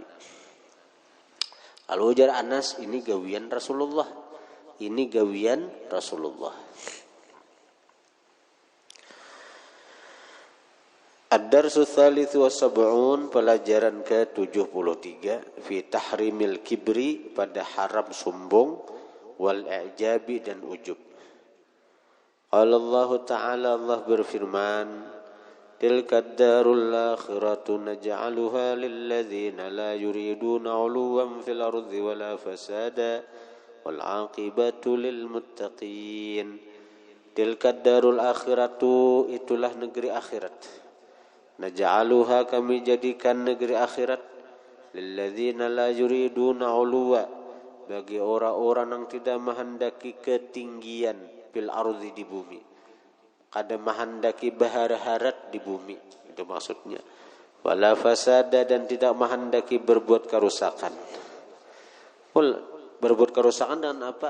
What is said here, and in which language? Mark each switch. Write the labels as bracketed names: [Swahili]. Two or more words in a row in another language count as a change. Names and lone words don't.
[Banjar] Lalu ujar Anas, ini gawian Rasulullah, ini gawian Rasulullah. [Arabic] الدرس الثالث والسبعون, [Banjar] pelajaran ke-73, [Arabic] في تحريم الكبر, [Banjar] pada haram sombong, [Arabic] والإعجاب, [Banjar] dan ujub. [Arabic] قال الله تعالى, Allah berfirman, تلك الدار الآخرة نجعلها للذين لا يريدون علوا في الأرض ولا فسادا والعاقبة للمتقين. تلك الدار الآخرة, [Banjar] itulah negeri akhirat. [Arabic] Naj'aluha, [Banjar] kami jadikan negeri akhirat, [Arabic] للذين لا يريدون علوا, [Banjar] bagi orang-orang yang tidak menghendaki ketinggian, [Arabic] في الأرض, [Banjar] di bumi. Kada menghendaki bahara-harat di bumi, itu maksudnya. [Arabic] ولا فسادا, [Banjar] dan tidak menghendaki berbuat kerusakan. Berbuat kerusakan dengan apa?